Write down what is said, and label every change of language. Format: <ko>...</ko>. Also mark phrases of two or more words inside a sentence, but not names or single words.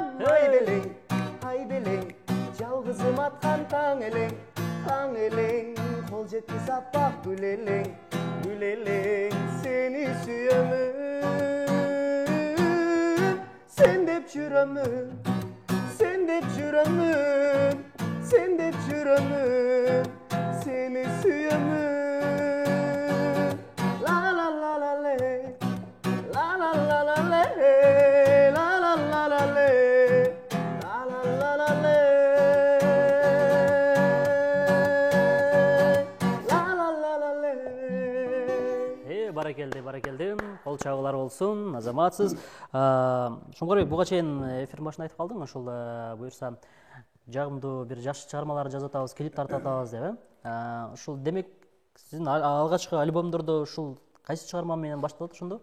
<ky>Ай белең, жалгызым аткан таң элең, кол жеткиз аппак гүл элең, сени сүйөмүн, sen деп жүрөмүн, sen деп жүрөмүн, sen деп жүрөмүн, сени сүйөмүн. La la la la le, la la la la le, la la la la le, la la la la le, la la la la le. Баракелде. Кол чабуулар болсун, азаматсыз. Шумкарбек, буга чейин эфир башында айтып калдың, ошол буюрса жагымдуу бир жакшы чыгармалар жазып атабыз, клип тартып атабыз деп, ушул демек сиздин алгачкы альбомдордо ушул кайсы чыгарма менен башталат ошондо?</ky>